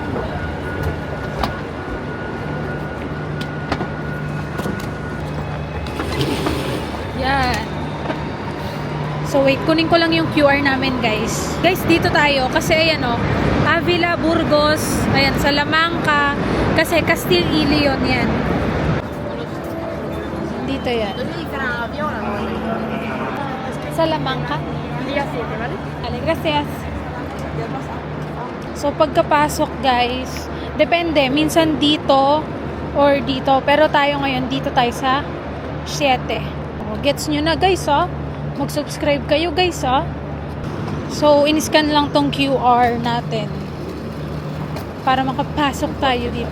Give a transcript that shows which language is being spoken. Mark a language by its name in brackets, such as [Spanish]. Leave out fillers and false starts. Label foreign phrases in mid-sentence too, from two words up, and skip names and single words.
[Filipino] Yan. [English] So, wait. [Filipino] Kunin ko lang yung QR namin, guys. Guys, dito tayo. Kasi, ayan o. Avila, Burgos, ayan, Salamanca, Kasi Castile y Leon yan. Dito yan. Salamanca. [Spanish] Vale, gracias. [Filipino] So, pagkapasok, guys, depende. Minsan dito or dito. Pero tayo ngayon, dito tayo sa 7. Gets nyo na, guys, oh. Mag-subscribe kayo, guys, oh. So, in-scan lang tong QR natin para makapasok tayo dito.